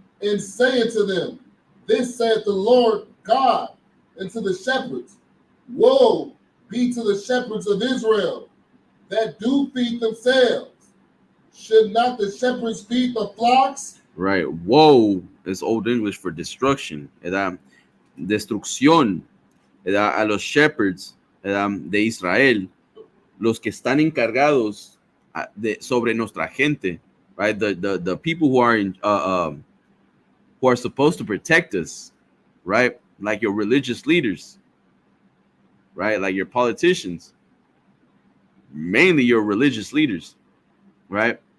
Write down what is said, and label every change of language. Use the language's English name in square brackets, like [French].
[English] and say unto them, This saith the Lord God unto the shepherds, Woe be to the shepherds of Israel that do feed themselves. Should not the shepherds feed the flocks? Right. Woe is Old English for destruction. [Spanish] Era destrucción. Era a los shepherds de Israel, los que están encargados sobre nuestra gente, right? [English] The people who are who are supposed to protect us, right? Like your religious leaders, right? Like your politicians, mainly your religious leaders, right?